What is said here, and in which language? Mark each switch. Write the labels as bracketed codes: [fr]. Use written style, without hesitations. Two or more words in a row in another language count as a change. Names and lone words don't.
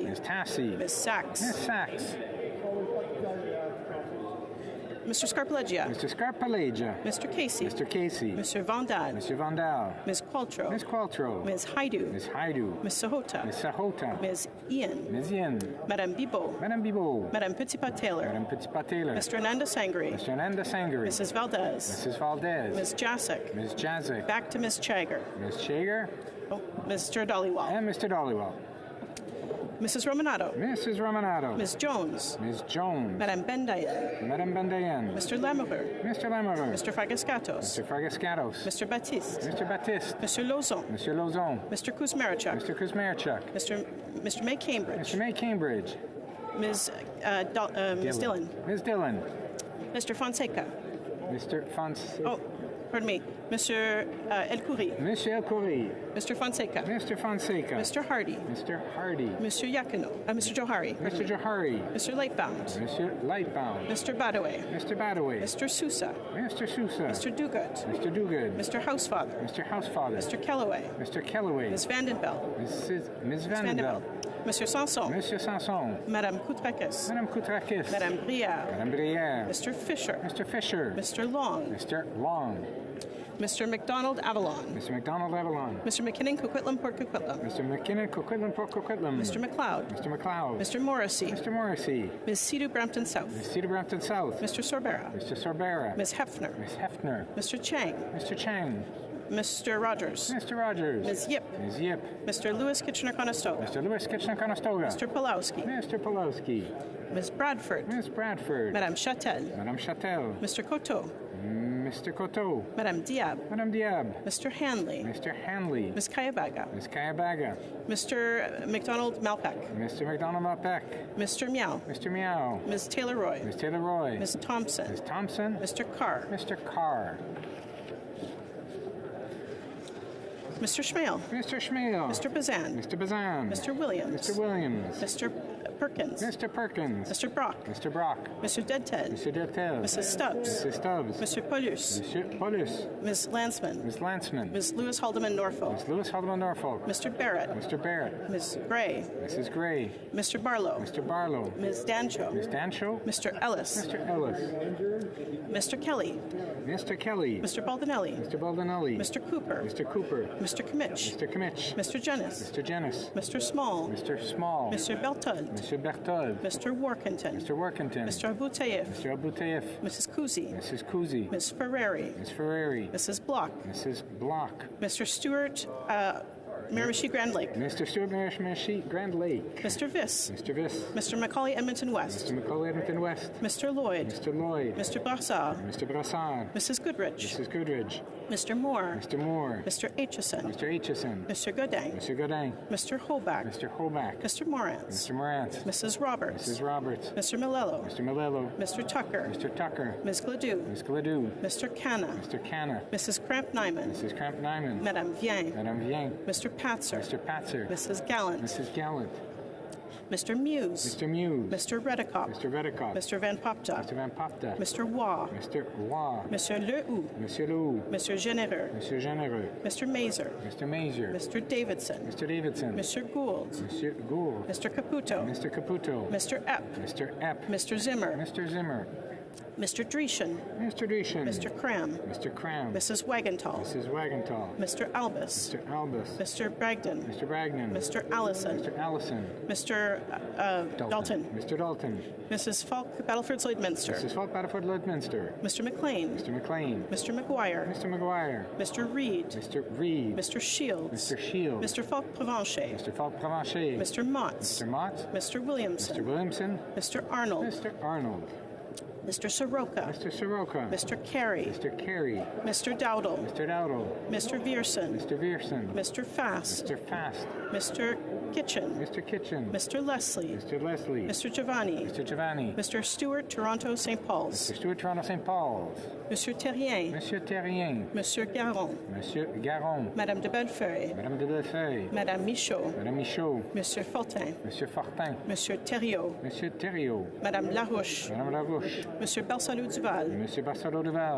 [en] Ms. Tassie. Ms. Sachs. Ms. Sachs. Mr. Scarpaleggia. Mr. Scarpaleggia. Mr. Casey. Mr. Casey. Mr. Vandal. Mr. Vandal. Ms. Qualtrough. Ms. Qualtrough. Ms. Haidu. Ms. Haidu. Ms. Sahota. Ms. Sahota. Ms. Ian. Ms. Ian. Madame Bibot. Madame Bibot. Madame Petitpas-Taylor. Madame Petitpas-Taylor. Mr. Ananda Sangri. Mr. Ananda Sangri. Mrs. Valdez. Mrs. Valdez. Ms. Jacek. Ms. Jacek. Back to Ms. Chager. Ms. Chager. Oh, Mr. Dollywall. And Mr. Dollywall. Mrs. Romanato. Mrs. Romanato. Ms. Jones. Ms. Jones. Madame Bendayan. Madame Bendayan. Mr. Lamoureux. Mr. Lamoureux. Mr. Fragascatos. Mr. Fragascatos. Mr. Baptiste. Mr. Baptiste. Mr. Lozon. Mr. Lozon. Mr. Kuzmarchuk. Mr. Kuzmarchuk. Mr. May Cambridge. Mr. May Cambridge. Ms. Dillon. Ms. Dillon. Mr. Fonseca. Mr. Fonseca. Oh, pardon me. Mr. El Khoury. Mr. El Khoury. Mr. Fonseca. Mr. Fonseca. Mr. Hardy. Mr. Hardy. Mr. Yakino. Mr. Johari. Mr. Johari. Mr. Lightbound. Mr. Lightbound. Mr. Badaway. Mr. Badaway. Mr. Sousa. Mr. Sousa. Mr. Duguid. Mr. Duguid. Mr. Housefather. Mr. Housefather. Mr. Kellaway. Mr. Kellaway. Ms. Vandenbelt. Ms. Vandenbelt. Monsieur Sanson. Monsieur Sanson. Madame Koutrakis. Madame Koutrakis. Madame Brière. Madame Brière. Mr. Fisher. Mr. Fisher. Mr. Long. Mr. Long. Mr. McDonald Avalon. Mr. McDonald Avalon. Mr. McKinnon Coquitlam Port Coquitlam. Mr. McKinnon Coquitlam Port Coquitlam. Mr. McLeod. Mr. McLeod. Mr. Morrissey. Mr. Morrissey. Ms. Cedar Brampton South. Ms. Cedar Brampton South. Mr. Sorbera. Mr. Sorbera. Ms. Hefner. Ms. Hefner. Mr. Chang. Mr. Chang. Mr. Rogers. Mr. Rogers. Ms. Yip. Ms. Yip. Mr. Lewis Kitchener-Conestoga. Mr. Lewis Kitchener-Conestoga. Mr. Pulowski. Mr. Pulowski. Ms. Bradford. Ms. Bradford. Madame Châtel. Madame Châtel. Mr. Coteau. Mr. Coteau. Madame Diab. Madame Diab. Mr. Hanley. Mr. Hanley. Ms. Kayabaga. Ms. Kayabaga. Mr. McDonald Malpeck. Mr. McDonald Malpeck. Mr. Meow. Mr. Meow. Ms. Taylor-Roy. Ms. Taylor-Roy. Ms. Thompson. Ms. Thompson. Mr. Carr. Mr. Carr. Mr. Schmale. Mr. Schmale. Mr. Bazan. Mr. Bazan. Mr. Williams. Mr. Williams. Mr. Perkins. Mr. Perkins. Mr. Brock. Mr. Brock. Mr. Deadted. Mr. Deadtel. Mrs. Stubbs. Mrs. Stubbs. Mr. Paulus. Mr. Paulus. Ms. Lansman. Ms. Lansman. Ms. Lewis Haldeman Norfolk. Ms. Lewis Haldeman Norfolk. Mr. Barrett. Mr. Barrett. Ms. Gray. Mrs. Gray. Mr. Barlow. Mr. Barlow. Ms. Dancho. Ms. Dancho. Mr. Ellis. Mr. Ellis. Mr. Kelly. Mr. Kelly. Mr. Baldinelli. Mr. Baldinelli. Mr. Cooper. Mr. Cooper. Mr. Kmitch. Mr. Kmitch. Mr. Jennis. Mr. Jennis. Mr. Small. Mr. Small. Mr. Berthold. Mr. Berthold. Mr. Workington. Mr. Workington. Mr. Abutayev. Mr. Abutayev. Mrs. Kuzi. Mrs. Kuzi. Ms. Ferrari. Ms. Ferrari. Mrs. Block. Mrs. Block. Mr. Stewart Miramichi Grand Lake. Mr. Stewart Miramichi Grand Lake. Mr. Viss. Mr. Viss. Mr. Macaulay Edmonton West. Mr. Macaulay Edmonton West. Mr. Lloyd. Mr. Lloyd. Mr. Brassard. Mr. Brassard. Mrs. Goodrich. Mrs. Goodrich. Mr. Moore. Mr. Moore. Mr. Aitchison. Mr. Aitchison. Mr. Godin. Mr. Godin. Mr. Hoback. Mr. Hoback. Mr. Morantz. Mr. Morantz. Mrs. Roberts. Mrs. Roberts. Mr. Malello. Mr. Malello. Mr. Tucker. Mr. Tucker. Ms. Gladue. Ms. Gladue. Mr. Canna. Mr. Canna. Mrs. Cramp-Nyman. Mrs. Cramp-Nyman. Madame Vien. Madame Vien. Mr. Patzer. Mr. Patzer. Mrs. Gallant. Mrs. Gallant. Mr. Muse. Mr. Muse. Mr. Redekop. Mr. Redekop. Mr. Van Popta. Mr. Van Popta. Mr. Waugh. Mr. Waugh. Monsieur Lehoux. Monsieur Lehoux. Mr. Généreux. Monsieur Généreux. Mr. Mazer. Mr. Mazer. Mr. Davidson. Mr. Davidson. Mr. Gould. Monsieur Gould. Mr. Caputo. Mr. Caputo. Mr. Epp. Mr. Epp. Mr. Zimmer. Mr. Zimmer. Mr. Dreeshen. Mr. Dreeshen. Mr. Cram. Mr. Cram. Mrs. Wagenthal. Mrs. Wagenthal. Mr. Albus. Mr. Albus. Mr. Bragdon. Mr. Bragdon. Mr. Allison. Mr. Allison. Mr. Dalton. Mr. Dalton. Mrs. Falk, Battleford Lloydminster. Mrs. Falk, Battleford Lloydminster. Mr. McLean. Mr. McLean. Mr. McGuire. Mr. McGuire. Mr. Reed. Mr. Reed. Mr. Shields. Mr. Shields. Mr. Falk Provencher. Mr. Falk Provencher. Mr. Motts. Mr. Motts. Mr. Williamson. Mr. Williamson. Mr. Arnold. Mr. Arnold. Mr. Soroka. Mr. Soroka. Mr. Carey. Mr. Carey. Mr. Dowdle. Mr. Dowdle. Mr. Vierson. Mr. Vierson. Mr. Fast. Mr. Fast. Mr. Kitchen. Mr. Kitchen. Mr. Leslie. Mr. Leslie. Mr. Giovanni. Mr. Giovanni. Mr. Stewart, Toronto, St. Paul's. Mr. Stewart, Toronto, St. Paul's. Monsieur Terrien. Monsieur Terrien. Monsieur Garon. Monsieur Garon. Madame de Bellefeuille. Madame de Bellefeuille. Madame Michaud. Madame Michaud. Monsieur Fortin. Monsieur Fortin. Monsieur Thériault. Monsieur Thériault. Madame Larouche. Madame Larouche. Monsieur Barsalou Duval. Monsieur Barsalou Duval.